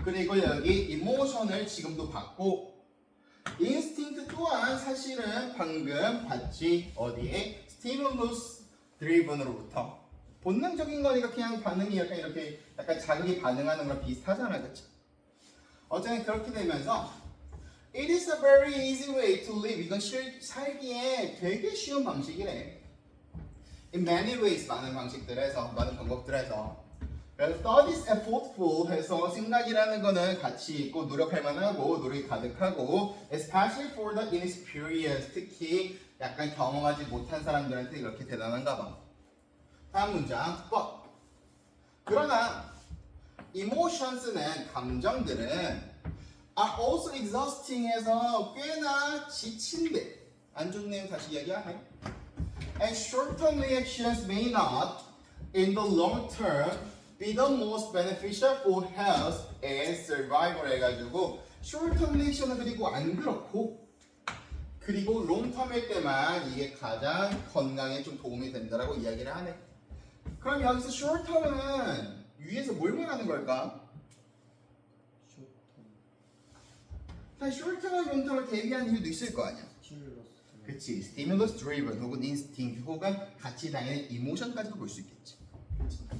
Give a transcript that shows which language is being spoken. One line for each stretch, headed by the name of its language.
Korean: 그리고 여기 emotion을 지금도 봤고 instinct 또한 사실은 방금 봤지. 어디에? stimulus driven으로부터 본능적인 거니까 그냥 반응이 약간 자극이 반응하는 거랑 비슷하잖아. 그치?
English: 어쨌든 그렇게 되면서 It is a very easy way to live.
Korean: 이건 살기에 되게 쉬운 방식이래. In many ways, 많은 방법들에서. 그래서 thought is effortful 해서 생각이라는 거는 가치 있고 노력할 만하고 노력이 가득하고 especially for the inexperienced 특히 약간 경험하지 못한 사람들한테 이렇게 대단한가 봐. 다음 문장 but 그러나 emotions는 감정들은 are also exhausting 해서 꽤나 지친대. 안 좋은 내용 다시 이야기하네.
English: And short-term reactions may not in the long term be the most beneficial for health and survival 해가지고 short-term reaction은 그리고 안 그렇고 그리고 long-term일 때만 이게 가장 건강에 좀 도움이 된다라고 이야기를 하네.
Korean: 그럼 여기서 short-term은 위에서 뭘 말하는 걸까? 자, short-term과 long-term을 대비한 이유도 있을 거 아니야. 그치, stimulus driven 혹은 instinct 혹은 같이 다니는 emotion까지도 볼 수 있겠지. 그치?